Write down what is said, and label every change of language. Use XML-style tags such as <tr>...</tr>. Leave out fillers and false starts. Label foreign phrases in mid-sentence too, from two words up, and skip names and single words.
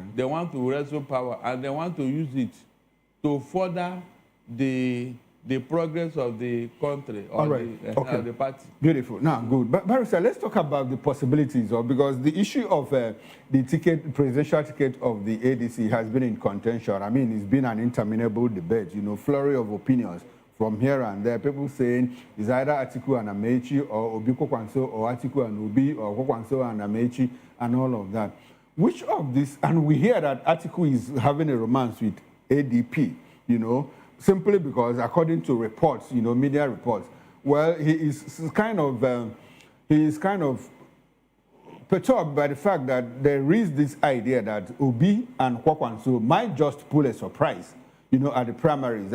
<en>They want to wrestle power and they want to use it to further the progress of the country or the party. Beautiful. Now, good. But Barrister, let's talk about the possibilities because the issue of the presidential ticket of the ADC has been in contention. I mean, it's been an interminable debate, flurry of opinions from here and there. People saying it's either Atiku and Amechi or Obi Kwakwanso or Atiku and Obi or Kwakwanso and Amechi and all of that. Which of this, and we hear that Atiku is having a romance with ADP, simply because according to reports, media reports, well, he is kind of perturbed by the fact that there is this idea that Obi and Kwakwanso might just pull a surprise, at the primaries.</en>